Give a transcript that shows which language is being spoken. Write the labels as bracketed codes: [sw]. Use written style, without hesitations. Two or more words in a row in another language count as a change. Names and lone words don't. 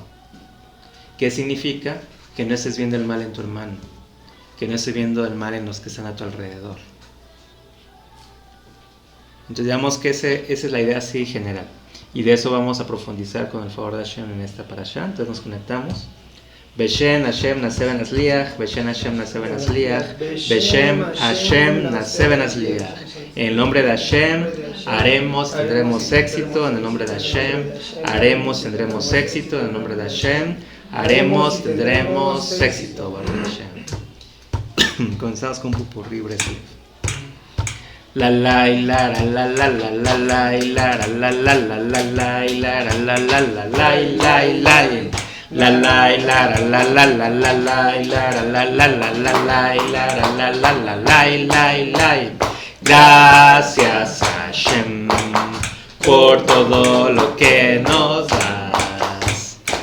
[es] ¿Qué significa? Que no estés viendo el mal en tu hermano, que no estés viendo el mal en los que están a tu alrededor. Entonces digamos que esa es la idea así general. Y de eso vamos a profundizar con el favor de Hashem en esta parashá. Entonces nos conectamos. [he] בשם ה' נעשה ונצליח, בשם ה' נעשה ונצליח, בשם ה' נעשה ונצליח. [es] En el nombre de Hashem haremos, tendremos éxito. En el nombre de Hashem haremos, tendremos éxito. En el nombre de Hashem haremos, tendremos éxito, [he] ברוך השם. [es] Comenzamos con un pupurrí breve. La la y la la la la la la y la la la la la la y la la la la la y la y la y la la y la la la la la la y la la la la la la y la la la la la y la y la y gracias Hashem por todo lo que nos das.